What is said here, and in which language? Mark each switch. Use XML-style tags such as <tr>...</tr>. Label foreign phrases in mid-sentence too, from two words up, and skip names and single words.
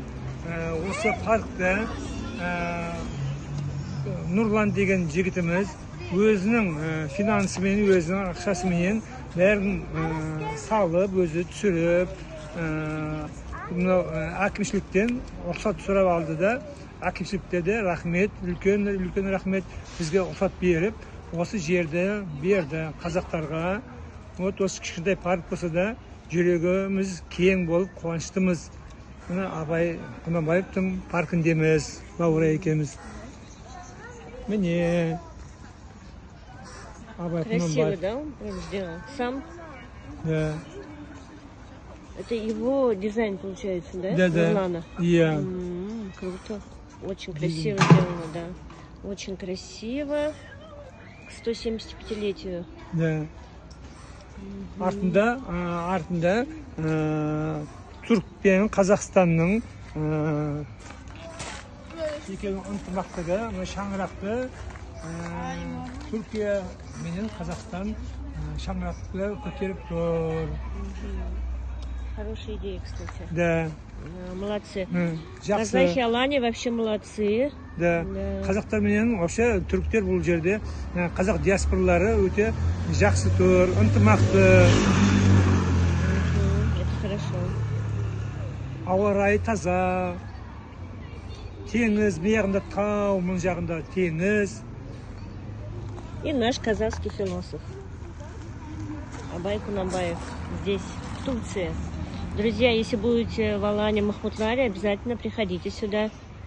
<kk>Осы паркта Нұрлан деген жігітіміз өзінің финансымен, өзінің ақшасымен бәрін салып, өзі түсіріп, әкімшіліктен рұқсат сұрап алды да, әкімшілікте де рахмет, үлкен рахмет бізге рұқсат беріп, осы жерді берді қазақтарға. Вот осы кішкентай парк болса да жүрегіміз кең болып қуаныштымыз. Абай Құнанбаевтың паркіндеміз, Лаура екеуміз. Міне Абай Құнанбаев.</kk> <ru>Красиво, да, он прям сделал? Сам? Да. Это его дизайн получается, да? Да. Нурлана? Да. Круто. Очень красиво сделано, да. Очень красиво. К 175-летию. Да.</ru> <kk>Артында Түрк пен Қазақстанның екеуінің ынтымақтығы, шаңырақты Түркия менен Қазақстан шаңырақты көтеріп тұр.</kk> <ru>Хорошая идея, кстати. Да. Молодцы.</ru> <kk>Жақсы.</kk> <ru>Казахи Алани вообще молодцы. Да.</ru> <kk>Қазақтар менен вообще түріктер бұл жерде қазақ диаспоралары өте жақсы тұр, ынтымақты.</kk> <ru>Это хорошо.</ru> <kk>Ауа райы таза. Теңіз, бұяғында тау, мұн жағында теңіз.</kk> <ru>И наш казахский философ Абай Кунанбаев здесь, в Турции. Друзья, если будете в Алане, Махмутларе, обязательно приходите сюда.</ru>